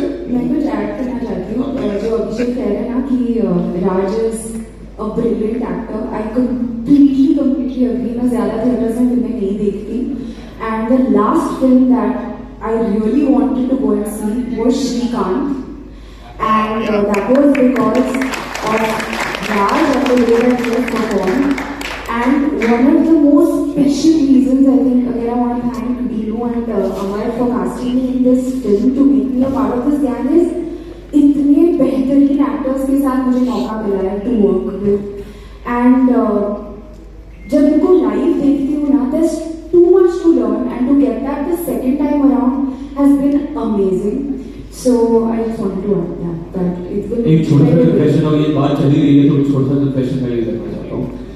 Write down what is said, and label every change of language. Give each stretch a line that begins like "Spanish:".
Hindi: मैं कुछ ऐड करना चाहती हूँ। जो अभिषेक कह रहे हैं ना कि
English: Raj is a brilliant actor, I completely agree।
Hindi: मैं ज्यादा थिएटर्स में फिल्में नहीं देखती,
English: And the last film that I really wanted to go and see was Srikanth, and that was because of Raj and the way that he has performed. And one of the most special reasons, I think, again I want to thank Dinu and Amar for casting me in this film to make me a part of this gang is
Hindi: इतने बेहतरीन actors के साथ मुझे मौका मिला है
English: to work with, एंड
Hindi: जब इनको लाइव देखती हूँ ना,
English: there's too much to learn, and to get that the second time around has been amazing. So I just want to add that it's been
Hindi: एक छोटा सा कन्फेशन, और ये बात चली रही है तो छोटा सा कन्फेशन मैं भी करना चाहता हूँ।